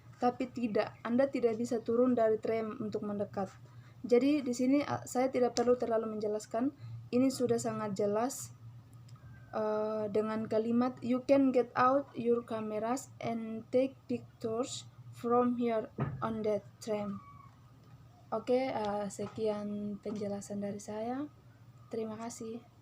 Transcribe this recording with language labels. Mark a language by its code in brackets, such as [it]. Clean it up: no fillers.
[id] Tapi tidak, Anda tidak bisa turun dari tram untuk mendekat. Jadi di sini saya tidak perlu terlalu menjelaskan, ini sudah sangat jelas. Dengan kalimat [en] you can get out your cameras and take pictures from here on that tram. [id] Oke, sekian penjelasan dari saya. Terima kasih.